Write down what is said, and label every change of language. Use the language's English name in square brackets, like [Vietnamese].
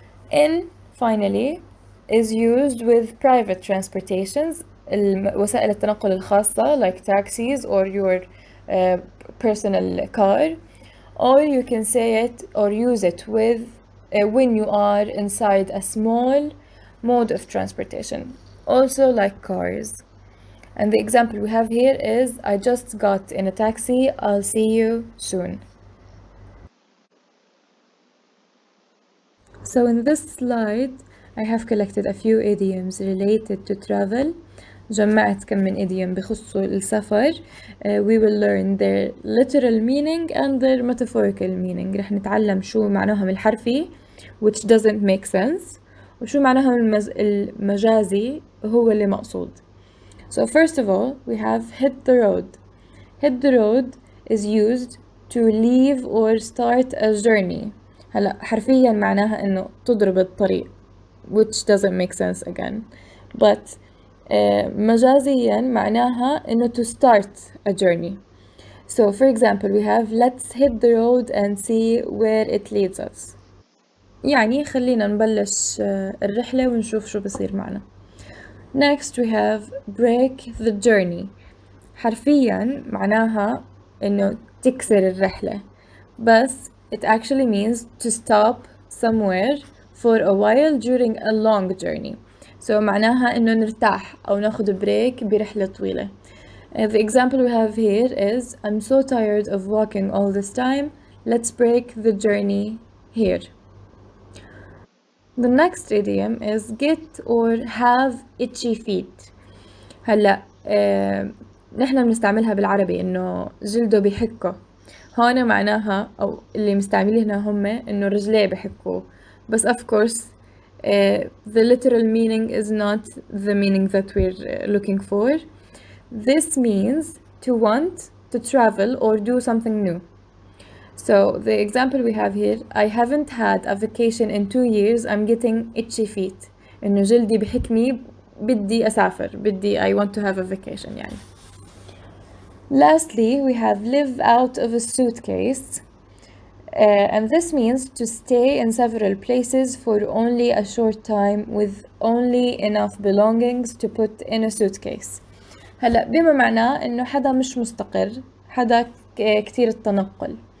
[English] In finally is used with private transportations, [Arabic] وسائل التنقل الخاصة [English] like taxis or your personal car, or you can say it or use it with when you are inside a small mode of transportation, also like cars. And the example we have here is I just got in a taxi, I'll see you soon. So in this slide I have collected a few idioms related to travel. [Arabic] جمعت كم من idiom بخصوا السفر. [English] We will learn their literal meaning and their metaphorical meaning. [Arabic] رح نتعلم شو معناهم الحرفي [English] which doesn't make sense [Arabic] وشو معناهم المجازي هو اللي مقصود. [English] So first of all we have hit the road. Hit the road is used to leave or start a journey. [Arabic] هلا حرفيا معناها إنه تضرب الطريق [English] which doesn't make sense again, but [Arabic] مجازيا معناها إنه [English] to start a journey. So for example we have let's hit the road and see where it leads us. [Arabic] يعني خلينا نبلش الرحلة ونشوف شو بصير معنا. [English] Next we have break the journey. [Arabic] حرفيا معناها إنه تكسر الرحلة, [English] بس it actually means to stop somewhere for a while during a long journey. [Arabic] So معناها إنه نرتاح أو ناخد بريك برحلة طويلة. [English] The example we have here is I'm so tired of walking all this time, let's break the journey here. The next idiom is get or have itchy feet. [Arabic] هلا نحن بنستعملها بالعربي إنه جلده بيحكه. هون معناها أو اللي مستعملينها هم إنه رجليه بحكوا, بس [English] of course the literal meaning is not the meaning that we're looking for. This means to want to travel or do something new. So the example we have here, I haven't had a vacation in 2 years, I'm getting itchy feet. [Arabic] إنه جلدي بحكني بدي أسافر, بدي [English] I want to have a vacation [Arabic] يعني. [English] Lastly, we have live out of a suitcase. And this means to stay in several places for only a short time with only enough belongings to put in a suitcase. [Arabic] هلا بما معناه إنه حدا مش مستقر, حدا كتير التنقل.